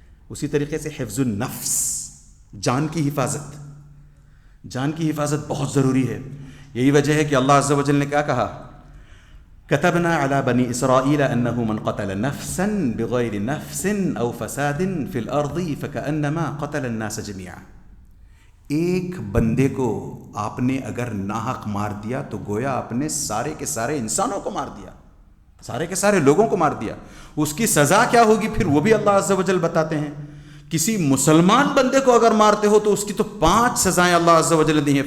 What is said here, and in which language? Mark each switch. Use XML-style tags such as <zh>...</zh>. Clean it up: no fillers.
<ur>اسی طریقے سے حفظ النفس, جان کی حفاظت. جان کی حفاظت بہت ضروری ہے. یہی وجہ ہے کہ اللہ عز و جل نے کیا کہا,</ur> <ar>كتبنا على بني إسرائيل أنه من قتل نفسا بغير نفس أو فساد في الأرض فكأنما قتل الناس جميعا.</ar> <ur>ایک بندے کو آپ نے اگر ناحق مار دیا تو گویا آپ نے سارے کے سارے انسانوں کو مار دیا, سارے کے سارے لوگوں کو مار دیا. اس کی سزا کیا ہوگی پھر وہ بھی اللہ عز و جل بتاتے ہیں. کسی مسلمان بندے کو اگر مارتے ہو تو اس کی تو 5 سزائیں اللہ عز و جل دی ہیں.</ur>